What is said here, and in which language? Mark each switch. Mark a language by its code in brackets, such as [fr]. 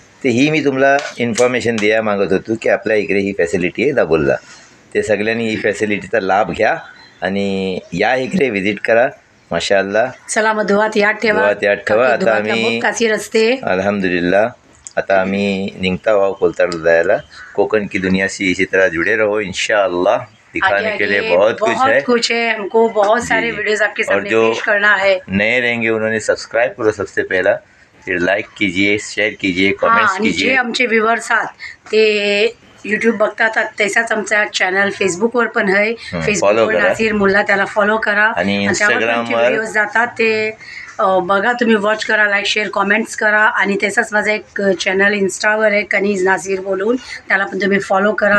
[mr] ते ही मी तुम्हाला इन्फॉर्मेशन द्या मागत होतो की आपल्या इकडे ही फॅसिलिटी आहे दाभोळला. ते सगळ्यांनी ही फॅसिलिटीचा लाभ घ्या आणि या इकडे व्हिजिट करा. माशाअल्लाह. चला मग दुआत याद ठेवा. आता आम्ही काशी रस्ते अल्हम्दुलिल्लाह आता आम्ही निघता आहोत कोलतारला जायला. [hi] कोकण की दुनिया से इसी तरह जुड़े रहो इंशाअल्लाह. दिखाने के लिए बहुत कुछ है. हमको बहुत सारे वीडियोस आपके सामने पेश करना है. नए रहेंगे उन्होंने सब्सक्राइब करो सबसे पहला, फिर लाइक कीजिए, शेयर कीजिए, कमेंट्स कीजिए. [mr] जे आमचे व्ह्यूअर्स आहात ते यूट्यूब बघतात तसाच आमचा चॅनल फेसबुकवर पण आहे. [en] follow [mr] फेसबुकवर करा. नाझीर मुल्ला, त्याला फॉलो करा. आणि त्यावर पण Instagramवर व्हिडिओज जातात ते बघा, तुम्ही वॉच करा, लाईक शेअर कॉमेंट्स करा. आणि तसाच माझा एक चॅनल इंस्टावर आहे कनीज नाझीर बोलून, त्याला पण तुम्ही फॉलो करा.